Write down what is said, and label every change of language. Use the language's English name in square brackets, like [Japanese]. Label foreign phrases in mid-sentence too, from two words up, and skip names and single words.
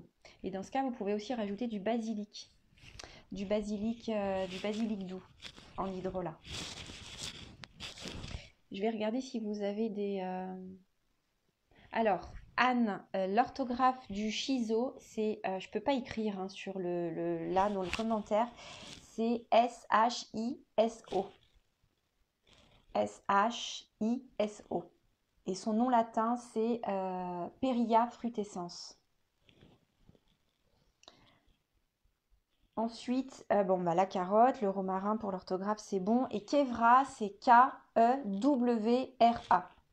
[French] Et dans ce cas, vous pouvez aussi rajouter du basilic. Du basilic doux en hydrolat. Je vais regarder si vous avez des... Alors, Anne, l'orthographe du shiso, c'est, je peux pas écrire hein, sur là dans le commentaire, c'est S-H-I-S-O. S-H-I-S-O. Et son nom latin, c'est Peria frutescens. Ensuite, la carotte, le romarin pour l'orthographe, c'est bon. Et Kievra, c'est K-E-W-R-A.